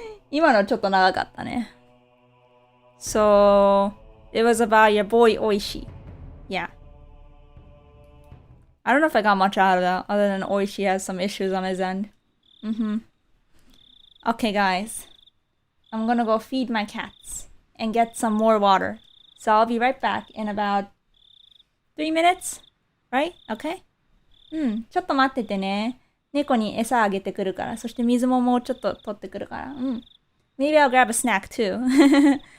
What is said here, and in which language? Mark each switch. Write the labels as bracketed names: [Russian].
[Japanese] 今のちょっと長かったね。 [English] So, it was about your boy Oishi. Yeah. I don't know if I got much out of that, other than Oishi has some issues on his end. Okay, guys. I'm gonna go feed my cats and get some more water. So I'll be right back in about 3 minutes? Right? Okay? [Japanese] ちょっと待っててね。猫に餌あげてくるから。そして水ももうちょっと取ってくるから。 [English] Maybe I'll grab a snack too.